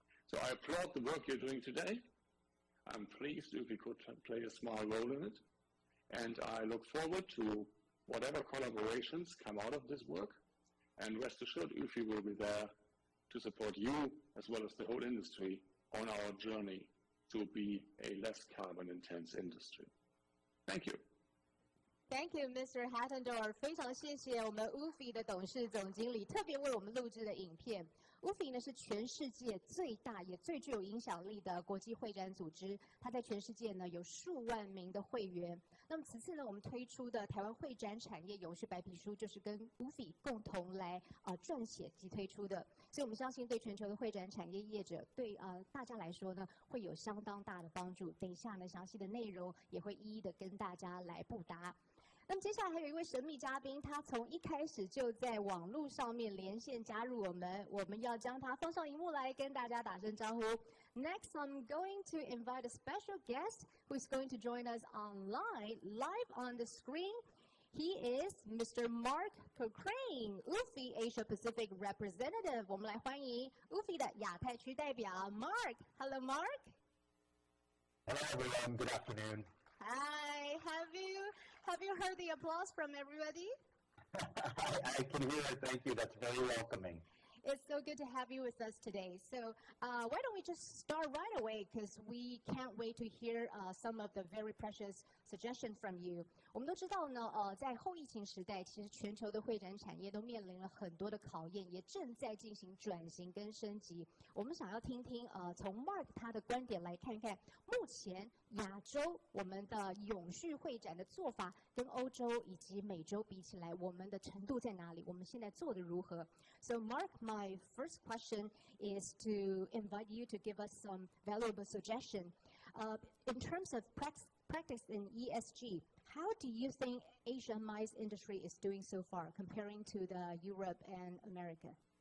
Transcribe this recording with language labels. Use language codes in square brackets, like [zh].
[en] So I applaud the work you're doing today. I'm pleased if we could play a small role in it, and I look forward to whatever collaborations come out of this work, and rest assured UFI will be there to support you as well as the whole industry on our journey to be a less carbon-intense industry. Thank you. Thank you, Mr. Hattendorf. [zh] 非常谢谢我们 UFI 的董事总经理特别为我们录制的影片。 UFI 呢是全世界最大也最具有影响力的国际会展组织，它在全世界呢有数万名的会员。那么此次呢，我们推出的台湾会展产业永续白皮书，就是跟 UFI 共同来撰写及推出的。所以我们相信对全球的会展产业业者，对大家来说呢，会有相当大的帮助。等一下呢，详细的内容也会一一的跟大家来布达。那么接下来还有一位神秘嘉宾，他从一开始就在网络上面连线加入我们，我们要将他放上荧幕来跟大家打声招呼。 [en] Next, I'm going to invite a special guest who is going to join us online, live on the screen. He is Mr. Mark Cochrane, UFI Asia Pacific Representative. [zh] 我们来欢迎 UFI 的亚太区代表 Mark. [en] Hello, Mark. Hello, everyone. Good afternoon. Hi. Have you heard the applause from everybody? I can hear it. Thank you. That's very welcoming. It's so good to have you with us today. So why don't we just start right away, because we can't wait to hear some of the very precious suggestions from you. [zh] 我们都知道呢，在后疫情时代，其实全球的会展产业都面临了很多的考验，也正在进行转型跟升级。我们想要听听从 Mark 他的观点来看看，目前亚洲我们的永续会展的做法跟欧洲以及美洲比起来，我们的程度在哪里？我们现在做的如何？ [en] So Mark, my first question is to invite you to give us some valuable suggestion. In terms of practice in ESG, how do you think Asian MICE industry is doing so far, comparing to the Europe and America?